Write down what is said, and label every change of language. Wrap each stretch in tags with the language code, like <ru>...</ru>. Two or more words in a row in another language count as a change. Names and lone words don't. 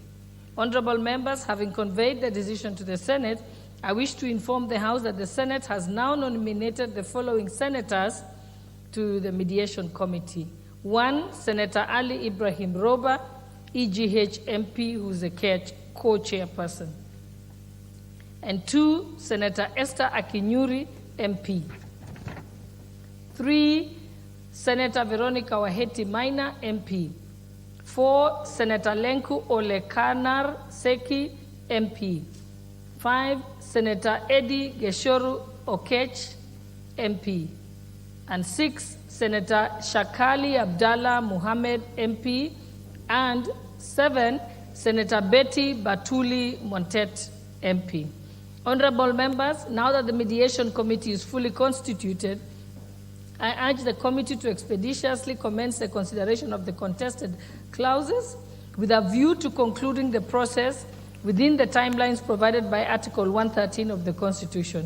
<en>Honorable members, having conveyed the decision to the Senate, I wish to inform the House that the Senate has now nominated the following senators to the mediation committee. 1, Senator Ali Ibrahim Roba, EGH MP, who is a co-chairperson. And 2, Senator Esther Akinyuri, MP. 3, Senator Veronica Waheti Maina, MP. 4, Senator Lenku Olekanar Seki, MP. 5, Senator Eddie Geshoru Okech, MP. And 6, Senator Shakali Abdallah Muhammad, MP. And 7, Senator Betty Batuli Montet, MP. Honorable members, now that the mediation committee is fully constituted, I urge the committee to expeditiously commence the consideration of the contested clauses with a view to concluding the process within the timelines provided by Article 113 of the Constitution.</en>